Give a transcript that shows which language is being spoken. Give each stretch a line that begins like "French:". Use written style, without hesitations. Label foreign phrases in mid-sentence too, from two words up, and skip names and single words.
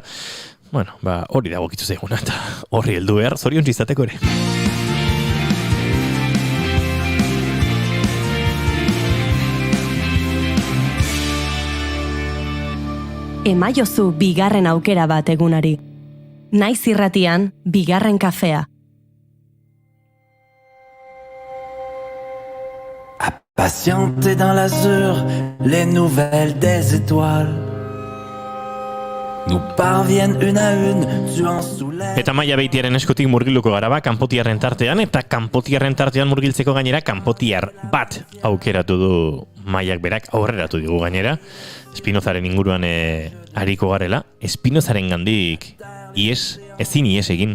Basque: Hori dagokitu zaiguna eta horri heldu behar, zoriontz izateko ere. Emaiozu bigarren aukera bat egunari. Naiz irratian, bigarren kafea.
French: Patienter dans l'azur, les nouvelles des étoiles nous parviennent une à une, tuant sous l'air.
Basque: Eta Maia Beitiaren eskutik murgiluko gara kanpotiarren tartean, eta kanpotiarren tartean murgiltzeko gainera kanpotiar bat aukeratu du Maiak berak, aurreratu digu gainera. Espinozaren inguruan ariko garela. Espinozaren gandik ezin ies egin.